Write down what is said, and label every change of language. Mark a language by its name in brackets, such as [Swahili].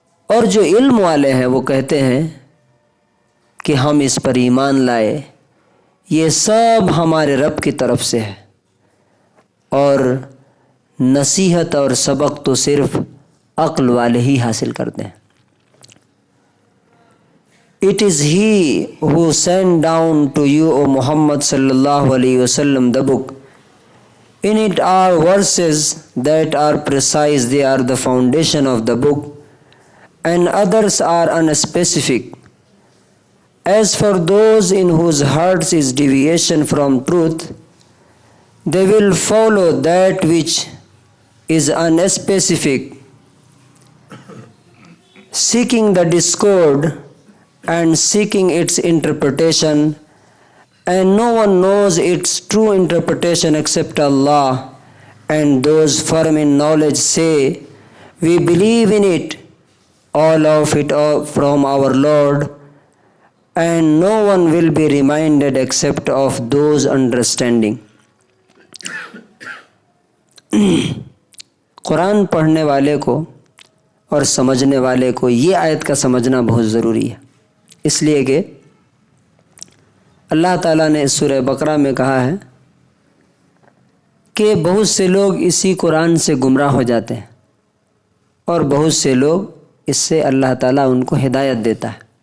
[Urdu] اور جو علم والے ہیں وہ کہتے ہیں کہ ہم اس پر ایمان لائے، یہ سب ہمارے رب کی طرف سے ہے، اور نصیحت اور سبق تو صرف عقل والے ہی حاصل کرتے ہیں. [English] It is He who sent down to you, O Muhammad sallallahu alayhi wasallam, the book. In it are verses that are precise, they are the foundation of the book, and others are unspecific. As for those in whose hearts is deviation from truth, they will follow that which is unspecific, seeking the discord and seeking its interpretation, and no one knows its true interpretation except Allah. And those firm in knowledge say, we believe in it, all of it from our Lord, and no one will be reminded except of those understanding. [Urdu] قرآن پڑھنے والے کو اور سمجھنے والے کو یہ آیت کا سمجھنا بہت ضروری ہے، اس لیے کہ اللہ تعالیٰ نے سورہ بقرہ میں کہا ہے کہ بہت سے لوگ اسی قرآن سے گمراہ ہو جاتے ہیں، اور بہت سے لوگ اس سے اللہ تعالیٰ ان کو ہدایت دیتا ہے.